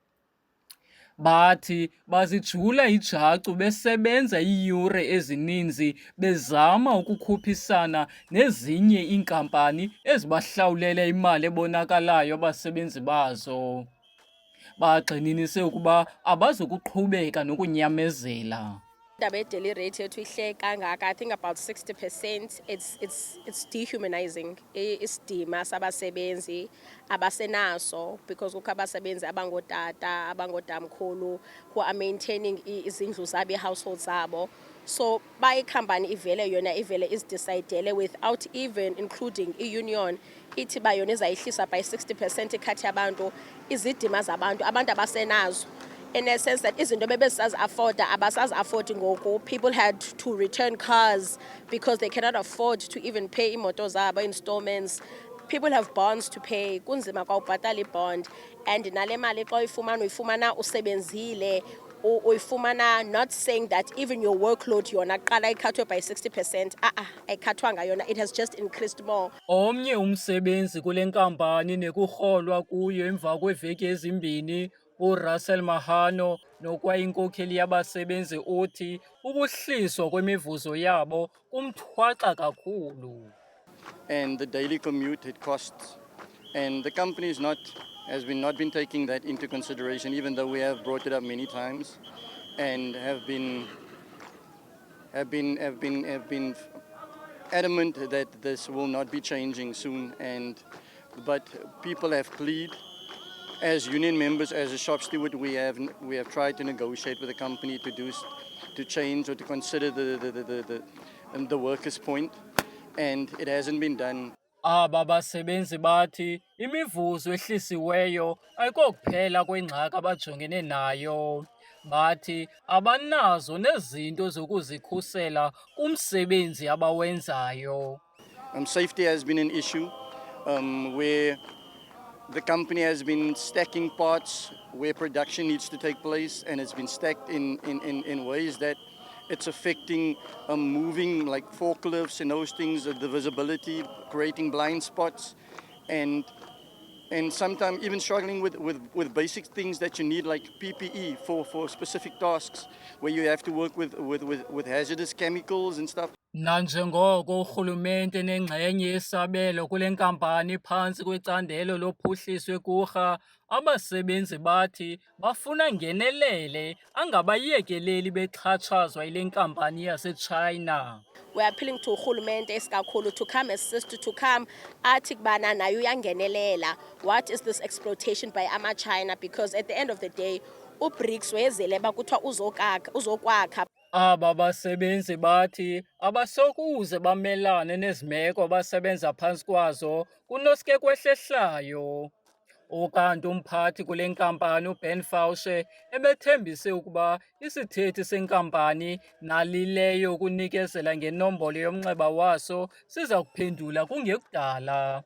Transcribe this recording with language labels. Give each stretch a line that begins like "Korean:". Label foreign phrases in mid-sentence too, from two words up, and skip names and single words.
Xhosa: Bathi bazijula ijacu besebenza iiyure ezininzi bezama ukukhuphisana nezinye iinkampani ezibahlawulela imali ebonakalayo abasebenzi bazo. Bagxininise ukuba abazukuqhubeka nokunyamezela. Indaba ye-daily rate yethu ihle kangaka,
English: I think about 60%. It's dehumanizing
Xhosa: isidima sabasebenzi abasenaso, because kukho abasebenzi abangootata abangoodamkhulu
English: who are maintaining
Xhosa: izindlu zabo, ii-household zabo. So ba ikhampani ivele yona ivele izidisayidele
English: without even including
Xhosa: i-union, ithi ba yona izayihlisa by 60% ikhathi yabantu, izidima zabantu abantu abasenazo.
English: In a sense that
Xhosa: izinto bebesazi afforda abasazi afford ngoku.
English: People had to return cars because they cannot afford to even pay
Xhosa: imoto zabo
English: installments. People have bonds to pay,
Xhosa: kunzima kwa ubhatala ibond, and nale mali xa uyifumana usebenzile uyifumana,
English: not saying that even your workload
Xhosa: yona qala ikhathwe
English: by 60%.
Xhosa: Ayikhathwanga yona,
English: it has just increased more.
Xhosa: Omnye umsebenzi kule nkampani nekurholwa kuyo emva kweeveki ezimbini, uRussell Mahano, nokwayinkokheli yabasebenzi, uthi ukuhliswa kwemivuzo yabo kumthwaxa kakhulu.
English: And the daily commute it costs, and the company has not been taking that into consideration, even though we have brought it up many times and have been adamant that this will not be changing soon. But people have pleaded. As union members, as a shop steward, we have tried to negotiate with the company to change or to consider the workers' point, and it hasn't been done.
Xhosa: Aba basebenzi bathi imivuzo ehlisiweyo ayikokuphela kwengxaki abajongene nayo. Bathi abanazo nezinto zokuzikhusela kumsebenzi abawenzayo.
English: Safety has been an issue, where the company has been stacking parts where production needs to take place, and it's been stacked in ways that it's affecting moving, like forklifts and those things, the visibility, creating blind spots, and sometimes even struggling with basic things that you need, like PPE for specific tasks, where you have to work with hazardous chemicals and stuff.
Xhosa: Nanjengoko urhulumente nengxenye yesabelo kule nkampani phantsi kwecandelo lophuhliso ekurha, abasebenzi bathi bafuna ngenelele angabayekeleli bexhatshazwa yile nkampani yaseChina.
English: We're appealing to
Xhosa: urhulumente isikakhulu
English: to come assist, to come
Xhosa: athi kubana nayo uyangenelela.
English: What is this exploitation by ama-China? Because at the end of the day,
Xhosa: uBRICS wezele bakuthiwa uzokwakha. Aba basebenzi bathi abasokuze bamelane nezimeko abasebenza phantsi kwazo kunoske kwehlehlayo. Ukanti umphathi kule nkampani uBen Fausche ebethembise ukuba isithethi senkampani nalileyo ukunikezela ngenombolo yomnxeba waso siza kuphendula kungekudala.